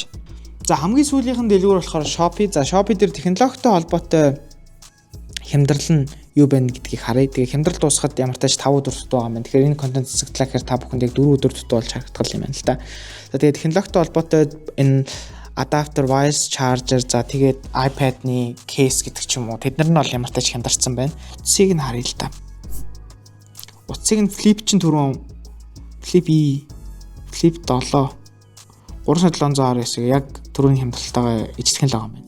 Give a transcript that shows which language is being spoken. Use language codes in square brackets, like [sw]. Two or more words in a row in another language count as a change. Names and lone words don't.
[mn] За хамгийн сүүлийнхэн дэлгүүр болохоор Shopee. За Shopee дээр технологитой холбоотой хямдрал нь юу байна гэдгийг харъя. Тэгээ хямдрал дуусахад ямар тач 5 өдөр дутуу байгаа юм. Тэгэхээр энэ контент цэцгэлээ гэхээр та бүхэнд яг 4 өдөр дутуу болж харагдах юм байна л да. За тэгээ технологитой холбоотой энэ [en] adapter wireless charger [mn] за тэгээд iPad-ны case гэдэг ч юм уу тэднэр нь бол ямар тач хямдарсан байна. Утсыг нь харъя л да. Утсыг нь Flip чинь түрүүн Flip 7 3719 яг түрүүний хямдралтайгаа ижлэх л байгаа юм байна.